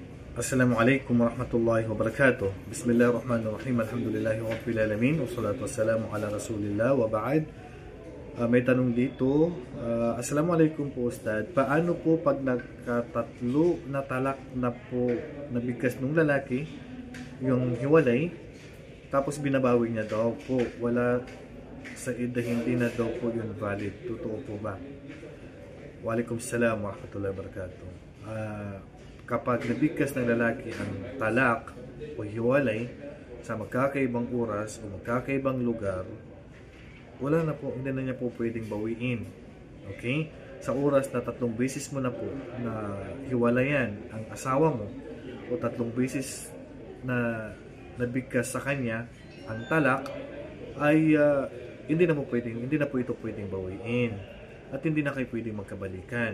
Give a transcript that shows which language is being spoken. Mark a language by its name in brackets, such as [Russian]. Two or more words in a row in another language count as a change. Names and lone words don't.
[Arabic] السلام عليكم ورحمة الله وبركاته. بسم الله الرحمن الرحيم. الحمد لله رب العالمين. والصلاة والسلام على رسول الله وبعد. [Filipino] May tanong dito. Assalamualaikum po Ustad. Paano po pag nagkatatlo na talak na po nabigkas ng lalaki, yung hiwalay, tapos binabawi niya daw po, wala sa ida, hindi na daw po yun valid. Totoo po ba? [Arabic] وعليكم السلام ورحمة الله وبركاته. [Filipino] Kapag nabigkas ng lalaki ang talak o hiwalay sa magkakaibang oras o magkakaibang lugar, wala na po, hindi na niya po pwedeng bawiin. Okay? Sa oras na 3 beses mo na po na hiwalayan ang asawa mo o 3 beses na nabigkas sa kanya ang talak, ay hindi na po ito pwedeng bawiin at hindi na kayo pwedeng magkabalikan.